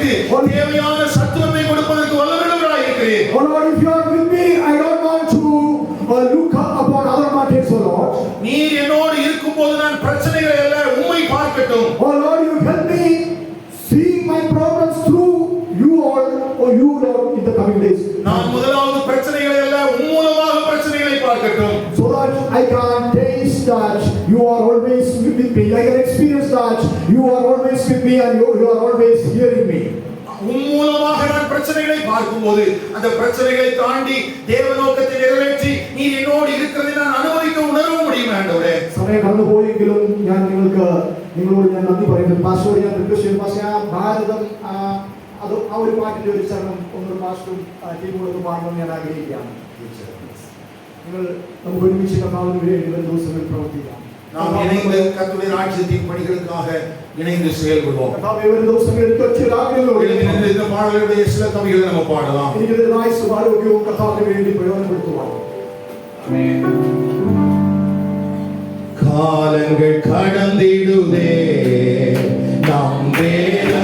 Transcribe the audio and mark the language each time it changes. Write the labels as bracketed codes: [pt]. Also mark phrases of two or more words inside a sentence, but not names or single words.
[ta] தேவையான சத்துவத்தை கொடுப்பதற்கு வல்லவராய் இருக்கிறீர். [en] Oh Lord, if you are with me, I don't want to look up upon other matters, oh Lord. [ta] நீர் என்னோடு இருக்கும்போது நான் பிரச்சனைகளை அல்ல உம்மை பார்க்கட்டும். [en] Oh Lord, you help me see my problems through you all, or you Lord, in the coming days. [ta] நான் முதலாவது பிரச்சனைகளை அல்ல உம் மூலமாக பிரச்சனைகளை பார்க்கட்டும். [en] So that I can taste that you are always with me. I can experience that you are always with me and you are always hearing me. [ta] உம் மூலமாக நான் பிரச்சனைகளை பார்க்கும்போது அந்த பிரச்சனைகளை தாண்டி தேவ நோக்கத்தை நிறைவேற்றி நீர் என்னோடு இருக்கிறதை நான் அனுபவிக்க உணர முடியும் ஆண்டவரே. [ml] സമയം കടന്നുപോയെങ്കിലും ഞാൻ നിങ്ങളോട് ഞാൻ നന്ദി പറയുന്നു. പാസ്റ്ററോട് ഞാൻ റിക്വസ്റ്റ് ചെയ്യുന്നു, പാസ്റ്റർ ആ ഭാരതം അത് ആ ഒരു പാട്ടിന്റെ ഒരു ചരണം ഒന്നൊരു പാസ്റ്ററും ടീമുകളൊക്കെ പാടണമെന്ന് ഞാൻ ആഗ്രഹിക്കുകയാണ്. നിങ്ങൾ നമുക്ക് ഒരുമിച്ച് കർത്താവിന് വേണ്ടി വരും ദിവസങ്ങളിൽ പ്രവർത്തിക്കാം. [ta] நாம் இணைந்து கர்த்தருடைய ராஜ்யத்தின் பணிகளுக்காக இணைந்து செயல்படுவோம். [ml] കർത്താവേ, ഒരു ദിവസങ്ങളിൽ ഒറ്റ ആഗ്രഹങ്ങളോടെ [ta] இந்த பாடலுடைய சில கவிகளை நம்ம பாடலாம். [ml] എനിക്കൊരു ആയുസ്സും ആരോഗ്യവും കർത്താവിന് വേണ്ടി പ്രയോജനപ്പെടുത്തുവാൻ. [ta] காலங்கள் கடந்திடுதே நாம்